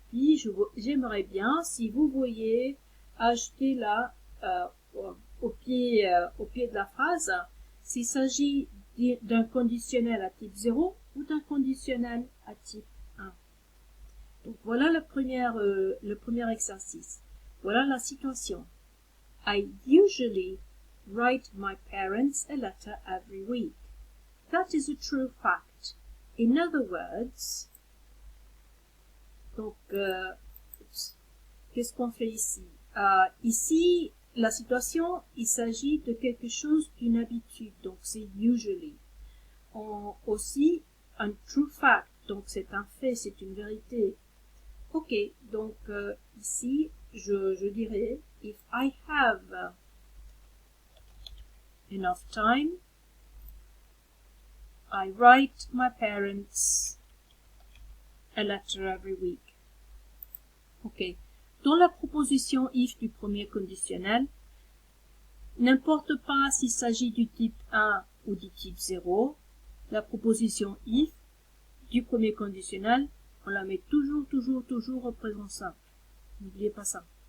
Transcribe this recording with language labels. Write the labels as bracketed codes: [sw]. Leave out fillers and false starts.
[fr] Puis j'aimerais bien, si vous voyez, ajouter là au pied de la phrase, s'il s'agit d'un conditionnel à type 0 ou d'un conditionnel à type 1. Donc voilà le premier exercice. Voilà la situation. [en] I usually write my parents a letter every week. That is a true fact. In other words, [fr] donc qu'est-ce qu'on fait ici? Ici, la situation, il s'agit de quelque chose d'une habitude, donc c'est usually. Aussi, un true fact, donc c'est un fait, c'est une vérité. Ok, donc ici, je dirais, [en] if I have enough time, I write my parents a letter every week. [fr] Ok, dans la proposition if du premier conditionnel, n'importe pas s'il s'agit du type 1 ou du type 0, la proposition if du premier conditionnel, on la met toujours au présent simple. N'oubliez pas ça.